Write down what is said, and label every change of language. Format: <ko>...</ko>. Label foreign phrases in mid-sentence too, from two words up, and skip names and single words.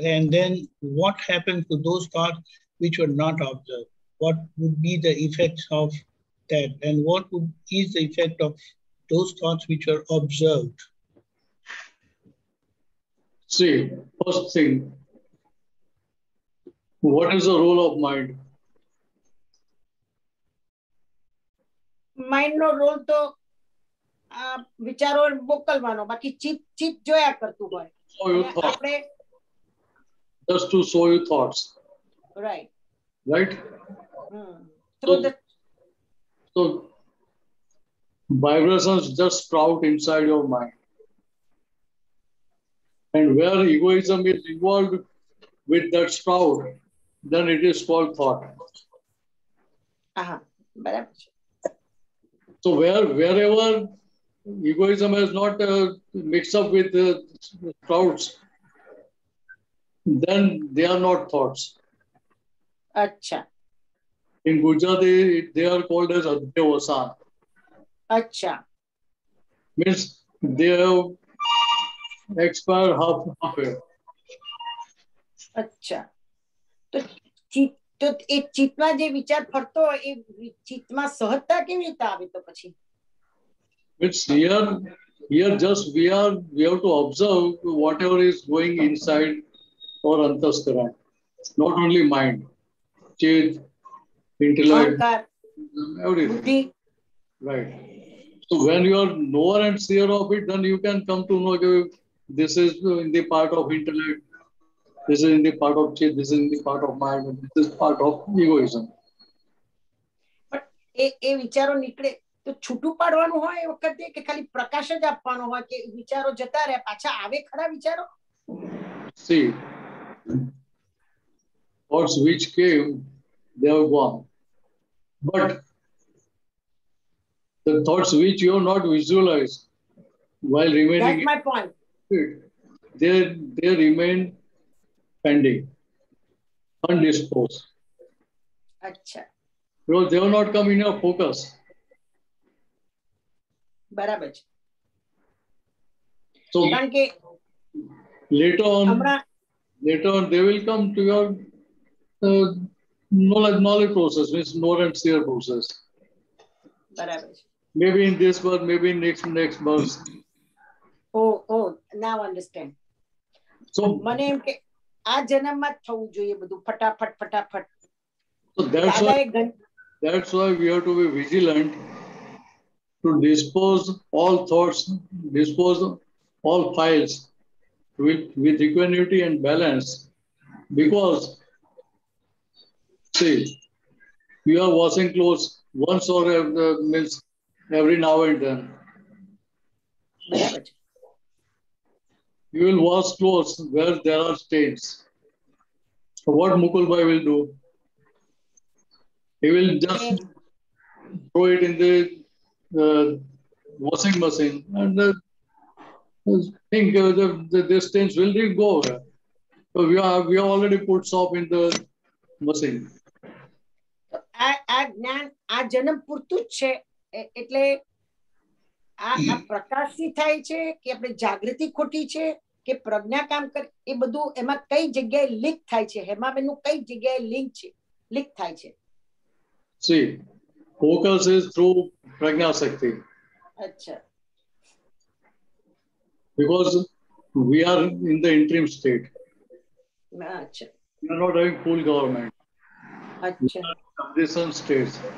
<en>And then what happens to those thoughts which were not observed? What would be the effects of that? And what is the effect of those thoughts which were observed? See, first thing, what is the role of mind?</en> <gu>માઇન્ડ નો રોલ તો વિચારો મોકલવાનો, બાકી ચિત્ત ચિત્ત જોયા કરતું હોય.</gu> <en>So you thought,</en> <gu>આપણે</gu> <en>just to show you thoughts. right. Right? So vibrations just sprout inside your mind. And where egoism is involved with that sprout, then it is called thought.</en> <gu>બરાબર છે.</gu> <en>So wherever egoism has not mixed up with the sprouts, then they are not thoughts.</en> <gu>અચ્છા</gu> <en>In Gujarati, they are called as Adhyavasan.</en> <gu>અચ્છા</gu> <en>Means they have expired halfway.</en> <gu>અચ્છા તો તો એ ચિત્તમાં જે વિચાર ફરતો હોય એ ચિત્તમાં સહજતા કેવી રીતે આવે તો પછી?</gu> <en>It's here just we have to observe whatever is going inside or antaskara, not only mind, Chitt, intellect,</en> <gu>અહંકાર,</gu> <en>everything.</en> <gu>બુદ્ધિ.</gu> <en>Right. So when you are knower and seer of it, then you can come to know, okay, this is in the part of intellect, this is in the part of Chitt, this is in the part of mind, and this is part of egoism.</en> <gu>પણ એ વિચારો નીકળે તો છૂટું પાડવાનું હોય એ વખતે, કે ખાલી પ્રકાશ જ આપવાનો હોય, કે વિચારો જતા રહે, પાછા આવે ખરા વિચારો?</gu> <en>See, thoughts which came, they are gone. But the thoughts which you have not visualized while remaining, That's my point. they remain pending, undisposed.</en> <gu>અચ્છા</gu> <en>Because they will not come in your focus.</en> <gu>બરાબર છે.</gu> <en>So</en> <gu>કારણ કે</gu> <en>later</en> <gu>હમણાં</gu> <en>on they will come to your knowledge process, means knower and seer process.</en> <gu>બરાબર છે.</gu> <en>Maybe in this birth, maybe in next birth. Oh, now understand. So</en> <gu>મને એમ કે આ જન્મમાં જ થવું જોઈએ બધું ફટાફટ ફટાફટ.</gu> <en>So that's why we have to be vigilant to dispose all thoughts, dispose all files with equanimity and balance. Because, see, you are washing clothes once or means every now and then.</en> <gu>બરાબર છે.</gu> <en>You will wash clothes where there are stains. So what Mukul Bhai will do? He will just throw it in the washing machine and think the stains will go away. So we have already put soap in the machine.</en> <gu>આ જ્ઞાન આ જન્મ પૂરતું જ છે, એટલે આ પ્રકાશથી થાય છે કે આપણે જાગૃતિ ખોટી છે કે પ્રજ્ઞા કામ કરે, એ બધું એમાં કઈ જગ્યાએ લીક થાય છે? હેમાબેનનું કઈ જગ્યાએ લીક થાય છે?</gu> <en>See, focus is through Prajna Shakti.</en> <gu>અચ્છા</gu> <en>Because we are in the interim state.</en> <gu>અચ્છા</gu> <en>We are not having full government.</en> <gu>અચ્છા</gu> <en>Transition states.</en>